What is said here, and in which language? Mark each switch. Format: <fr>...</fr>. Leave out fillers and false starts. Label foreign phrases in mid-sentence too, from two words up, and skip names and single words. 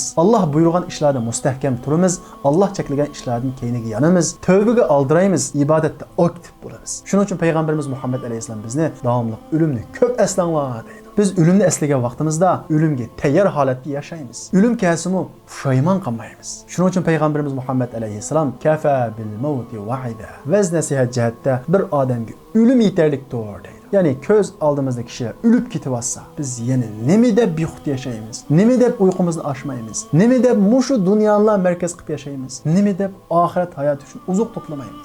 <uz>Alloh buyurgan ishlarda mustahkam turamiz. Alloh cheklagan ishlardan keyniga yanamiz. Tövbəga aldiraymiz. Ibodatda aktiv bo'lamiz. Shuning uchun payg'ambarimiz Muhammad alayhisalom bizni davomli o'limni ko'p eslanglar deydi. Biz ölümni eslagan vaqtimizda ölümge tayyor holatda yashaymiz. Ölüm kelsa-mu pushaymon qilmaymiz. Shuning uchun payg'ambarimiz Muhammad alayhissalom</uz> <ar>كفى بالموت واعظا.</ar> <uz>Vaz nasihat jihatda bir odamga ölüm yetarlikdir deydi. Yani ko'z oldimizda kishilar o'lib ketyapsa, biz yana nima deb bexud yashaymiz? Nima deb uyqumizni ochmaymiz? Nima deb mushu dunyolar markaz qilib yashaymiz? Nima deb oxirat hayoti uchun uzuq to'plamaymiz?</uz>